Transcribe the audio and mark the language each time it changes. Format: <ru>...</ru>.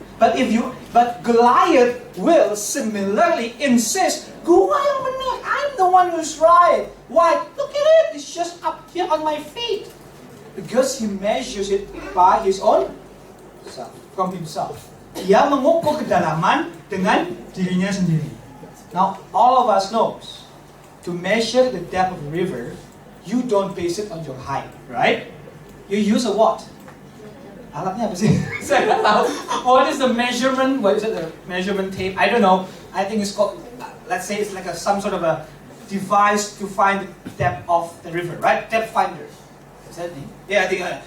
<en>But Goliath will similarly insist,</en> <id>gua yang benar,</id> <en>I'm the one who's right. Why? Look at it, it's just up here on my feet. Because he measures it by his own self, from himself.</en> <id>Dia mengukur kedalaman dengan dirinya sendiri.</id> <en>Now, all of us knows, to measure the depth of a river, you don't base it on your height, right? You use a what?</en> <id>Alatnya apa sih? Saya nggak tahu.</id> <en>What is the measurement? What is it? The measurement tape? I don't know. I think it's called, let's say it's like some sort of a device to find the depth of the river, right? Depth finder. Is that it? Yeah, I think.</en>